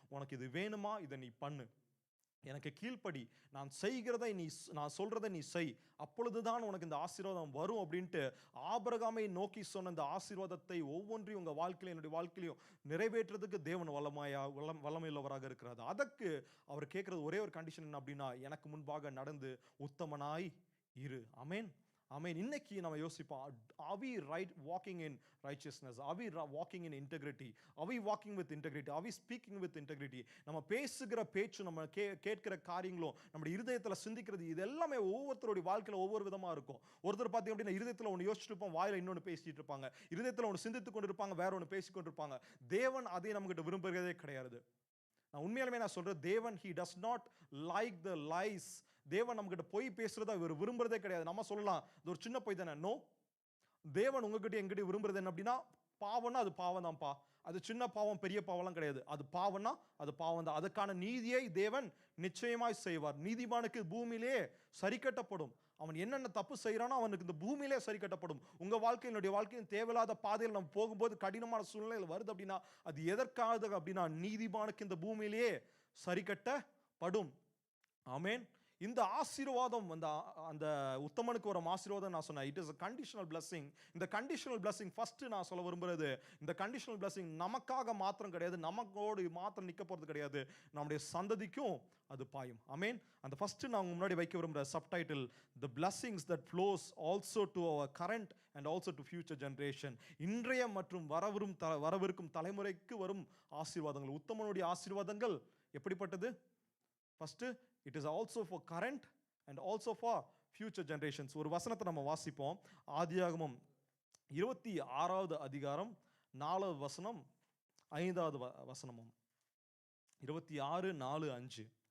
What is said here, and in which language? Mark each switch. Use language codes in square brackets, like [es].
[ta] உனக்கு இது வேணுமா, இதை நீ பண்ணு, எனக்கு கீழ்ப்படி, நான் செய்கிறதை நான் சொல்றதை நீ செய், அப்பொழுதுதான் உனக்கு இந்த ஆசீர்வாதம் வரும் அப்படின்ட்டு ஆபிரகாமை நோக்கி சொன்ன இந்த ஆசீர்வாதத்தை ஒவ்வொன்றையும் உங்க வாழ்க்கையில என்னுடைய வாழ்க்கையிலையும் நிறைவேற்றுறதுக்கு தேவன் வல்லமையுள்ளவராக இருக்கிறார். அதற்கு அவர் கேட்கறது ஒரே ஒரு கண்டிஷன் என்ன அப்படின்னா, எனக்கு முன்பாக நடந்து உத்தமனாய் இரு. ஆமென், ஆமென். இன்னைக்கு நம்ம யோசிப்போம், [en] are we walking in righteousness, are we walking in integrity, are we walking with integrity, are we speaking with integrity? [ta] நம்ம பேசுகிற பேச்சு, நம்ம கேட்கிற காரியங்களும், நம்ம இருதயத்துல சிந்திக்கிறது, இது எல்லாமே ஒவ்வொருத்தருடைய வாழ்க்கையில ஒவ்வொரு விதமா இருக்கும். ஒருத்தர் பார்த்தீங்க அப்படின்னா இருதயத்துல ஒன்று யோசிச்சுட்டு இருப்போம், வாயில இன்னொன்று பேசிட்டு இருப்பாங்க. இருதயத்துல ஒன்று சிந்தித்து கொண்டு இருப்பாங்க, வேற ஒன்று பேசி கொண்டு இருப்பாங்க. தேவன் அதை நம்ம கிட்ட விரும்புகிறதே கிடையாது. நான் உண்மையாலுமே நான் சொல்றேன், தேவன் [en] he does not like the lies. [ta] தேவன் நம்ம கிட்ட பொய் பேசுறதா இவர் விரும்புறதே கிடையாது. நம்ம சொல்லலாம் இது ஒரு சின்ன பொய் தானே. நோ, தேவன் உங்ககிட்ட எங்கிட்ட விரும்புறது என்ன அப்படின்னா, பாவம்னா அது பாவம் தான்ப்பா, அது சின்ன பாவம் பெரிய பாவம்லாம் கிடையாது, அது பாவம்னா அது பாவம் தான். அதுக்கான நீதியை தேவன் நிச்சயமாய் செய்வார். நீதிமானுக்கு பூமியிலே சரி கட்டப்படும். அவன் என்னென்ன தப்பு செய்யறானோ அவனுக்கு இந்த பூமியிலே சரி கட்டப்படும். உங்க வாழ்க்கையினுடைய வாழ்க்கையின் தேவையில்லாத பாதையில் நம்ம போகும்போது கடினமான சூழ்நிலையில் வருது அப்படின்னா அது எதற்காக அப்படின்னா, நீதிமானுக்கு இந்த பூமியிலேயே சரி கட்டப்படும். ஆமென். இந்த ஆசீர்வாதம், அந்த உத்தமனுக்கு வரும் ஆசீர்வாதம் நான் சொன்னேன், [en] It is a conditional blessing. [ta] இந்த கண்டிஷனல் blessing ஃபர்ஸ்ட் நான் சொல்ல விரும்புறது, இந்த கண்டிஷனல் blessing நமக்காக மாத்திரம் கிடையாது, நமக்கோடு மாத்திரம் நிக்க போறது கிடையாது, நம்முடைய சந்ததிக்கும் அது பாயும். ஆமென். அந்த ஃபர்ஸ்ட் நான் முன்னாடி வைக்க விரும்புற subtitle, [en] the blessings that flows also to our current and also to future generation. [ta] இன்றைய மற்றும் வரவிருக்கும் தலைமுறைக்கு வரும் ஆசீர்வாதங்கள். உத்தமனுடைய ஆசீர்வாதங்கள் எப்படிப்பட்டது? [en] First, it is also for current and also for future generations. [ta] ஒரு வசனத்தை நம்ம வாசிப்போம். ஆதியாகமம் 26வது அதிகாரம் 4வது வசனம் 5வது வசனமும். 26, 4, 5.